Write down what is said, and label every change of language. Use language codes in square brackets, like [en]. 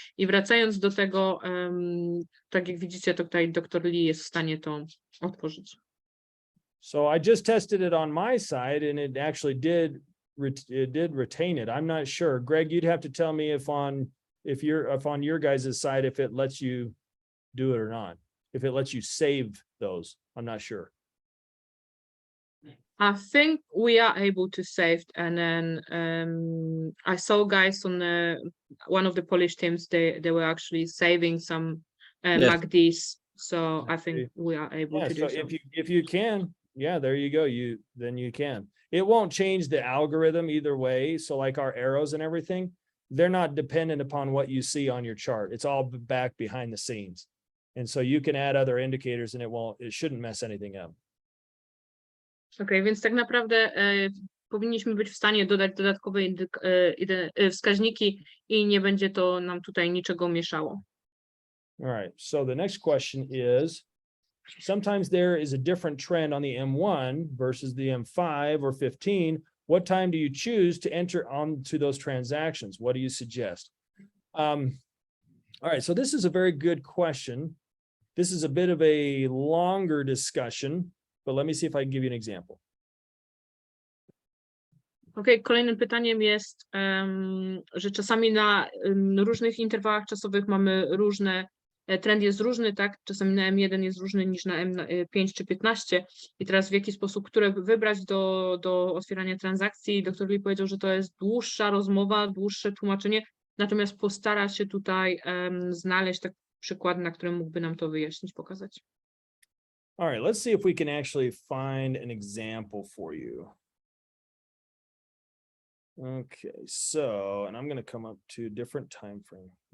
[pl] I wracając do tego, tak jak widzicie, to tutaj dr Lee jest w stanie to otworzyć. [en] So I just tested it on my side and it actually did retain it. I'm not sure. Greg, you'd have to tell me if on your guys' side, if it lets you do it or not. If it lets you save those, I'm not sure. I think we are able to save, and then I saw guys on one of the Polish teams, they were actually saving some MACDs, so I think we are able to do so. If you can, yeah, there you go. Then you can. It won't change the algorithm either way. So like our arrows and everything, they're not dependent upon what you see on your chart. It's all back behind the scenes. And so you can add other indicators and it shouldn't mess anything up. [pl] Okej, więc tak naprawdę powinniśmy być w stanie dodać dodatkowe wskaźniki i nie będzie to nam tutaj niczego mieszało. [en] All right, so the next question is, sometimes there is a different trend on the M1 versus the M5 or 15. What time do you choose to enter onto those transactions? What do you suggest? All right, so this is a very good question. This is a bit of a longer discussion, but let me see if I can give you an example. [pl] Okej, kolejnym pytaniem jest, że czasami na różnych interwałach czasowych mamy trend jest różny, tak? Czasami na M1 jest różny niż na M5 czy 15 i teraz w jaki sposób, które wybrać do otwierania transakcji. Dr Lee powiedział, że to jest dłuższa rozmowa, dłuższe tłumaczenie, natomiast postara się tutaj znaleźć przykłady, na którym mógłby nam to wyjaśnić, pokazać. [en] All right, let's see if we can actually find an example for you. Okay, so, and I'm going to come up to a different time frame.